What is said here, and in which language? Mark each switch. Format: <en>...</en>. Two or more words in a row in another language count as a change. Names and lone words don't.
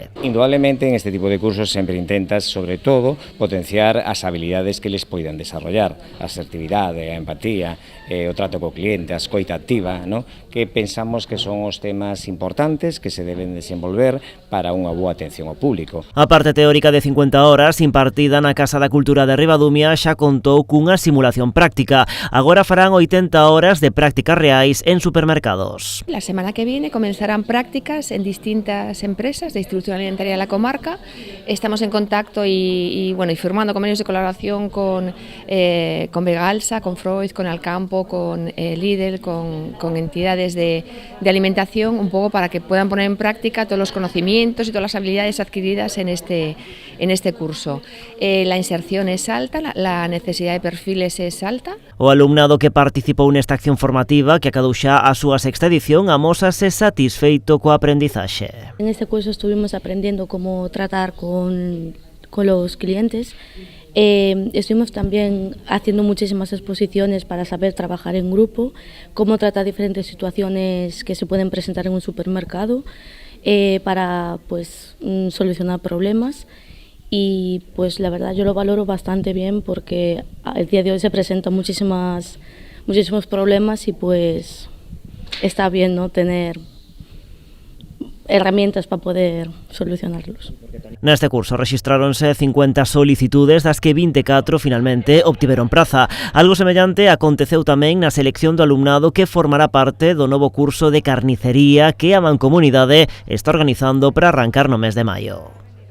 <es>Indudablemente en este tipo de cursos</es> <gl>sempre intentas, sobre todo, potenciar as habilidades que eles poidan desarrollar, a asertividade, a empatía, o trato co cliente, a escoita activa, ¿no? Que pensamos que son os temas importantes que se deben desenvolver para unha boa atención ao público. A parte teórica de 50 horas impartida na Casa da Cultura de Ribadumia xa contou cunha simulación práctica. Agora farán 80 horas de prácticas reais en supermercados.</gl> <es>La semana que viene comenzarán prácticas en distintas empresas de distribución alimentaria de la comarca. Estamos en contacto y firmando convenios de colaboración con Vegalsa, con Freud, con Alcampo, con Lidl, con entidades de alimentación, un poco para que puedan poner en práctica todos los conocimientos y todas las habilidades adquiridas en este curso. La inserción es alta, la necesidad de perfiles es alta.</es> <gl>O alumnado que participou nesta acción formativa, que acadou xa a súa sexta edición, amósase satisfeito coa aprendizaxe.</gl> <es>En este curso estuvimos aprendiendo cómo tratar con los clientes. Estuvimos también haciendo muchísimas exposiciones para saber trabajar en grupo, cómo tratar diferentes situaciones que se pueden presentar en un supermercado para solucionar problemas. Y pues la verdad yo lo valoro bastante bien porque el día de hoy se presentan muchísimos problemas y pues está bien, ¿no?, tener herramientas para poder solucionarlos.</es> <gl>Neste curso rexistráronse 50 solicitudes, das que 24 finalmente obtiveron praza. Algo semellante aconteceu tamén na selección do alumnado que formará parte do novo curso de carnicería que a Mancomunidade está organizando para arrancar no mes de maio.</gl>